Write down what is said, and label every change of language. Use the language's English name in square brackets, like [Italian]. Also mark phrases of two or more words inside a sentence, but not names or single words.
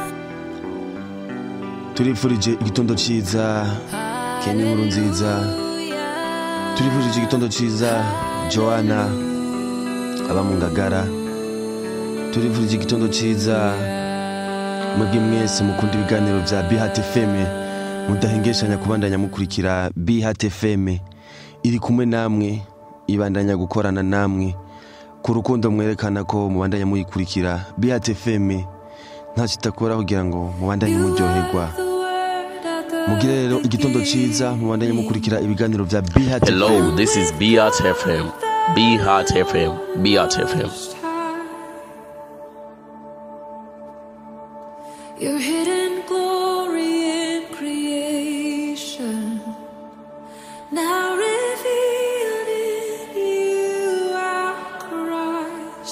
[Rundi] Turifurije igitondo ciza Kenny Nkurunziza, turifurije igitondo ciza Joanna aba mu Ngagara, turifurije igitondo ciza mwebwe mwese mukunda ibiganiro bya Beat FM, mudahengeshanya kubandanya mukurikira Beat FM iri kumwe namwe, ibandanya gukorana namwe ku rukundo mwerekana ko mubandanya muyikurikira. Beat FM nta kitakora kugira ngo mubandanye muryoherwa. Mugire rero igitondo ciza, mubandanye mukurikira ibiganiro bya Beat FM. [English] Hello, this is Beat FM. Beat FM. Beat FM. Your hidden glory in creation, now revealed in you, our Christ.